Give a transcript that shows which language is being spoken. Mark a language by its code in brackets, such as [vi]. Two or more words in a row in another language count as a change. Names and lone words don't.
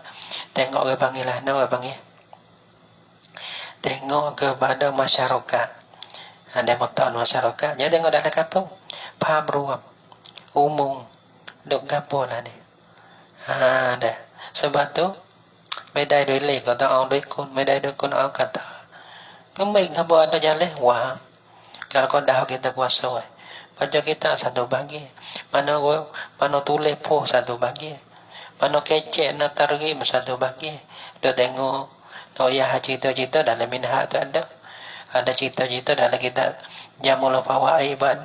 [ms] Tengok ke panggil lah, nak panggil. Tengok kepada masyarakat. Ada motor masyarakat. Jadi tengok dalam kampung. Faham ruam. Umum. Duk gapo lah ni. Dah. Sebab tu [th] ไม่ได้ด้วยเลขก็ต้องเอาด้วยคนไม่ได้ด้วยคนเอาคาถาก็ไม่ขบวนจะเล่นว่า [ms] Kalau kau dah kita kuasa, baca kita satu bagi. Mana tulis po satu bagi. Mana kecek nak targhib satu bagi. Dia tengok, ya cita-cita dalam minhaj tu ada. Ada cita-cita dalam kita Jamul Fawaid ada.